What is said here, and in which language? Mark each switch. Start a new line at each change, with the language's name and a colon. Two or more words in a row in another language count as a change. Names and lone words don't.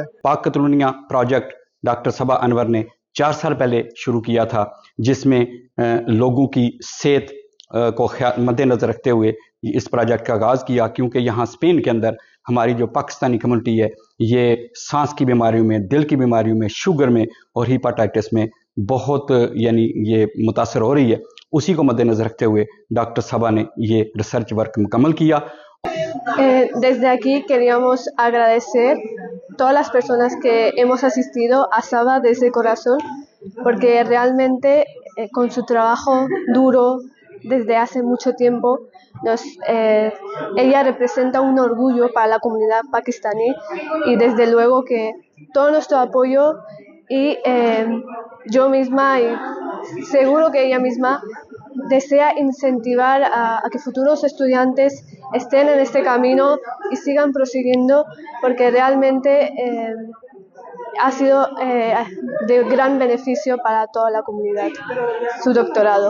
Urdu: پاک کاتالونیا پروجیکٹ ڈاکٹر صبا انور نے 4 سال پہلے شروع کیا تھا، جس میں لوگوں کی صحت کو مد نظر رکھتے ہوئے اس پروجیکٹ کا آغاز کیا، کیونکہ یہاں اسپین کے اندر ہماری جو پاکستانی کمیونٹی ہے یہ سانس کی بیماریوں میں، دل کی بیماریوں میں، شوگر میں اور ہیپاٹائٹس میں بہت یہ متاثر ہو رہی ہے۔ اسی کو مد نظر رکھتے ہوئے ڈاکٹر صبا نے یہ
English: research work
Urdu: مکمل کیا۔
Spanish: Desde aquí queríamos agradecer todas las personas que hemos asistido a Saba desde corazón, porque realmente con su trabajo duro desde hace mucho tiempo, ella representa un orgullo para la comunidad pakistaní, y desde luego que todo nuestro apoyo, y yo misma y seguro que ella misma desea incentivar a que futuros estudiantes estén en este camino y sigan prosiguiendo, porque realmente ha sido de gran beneficio para toda la comunidad su doctorado.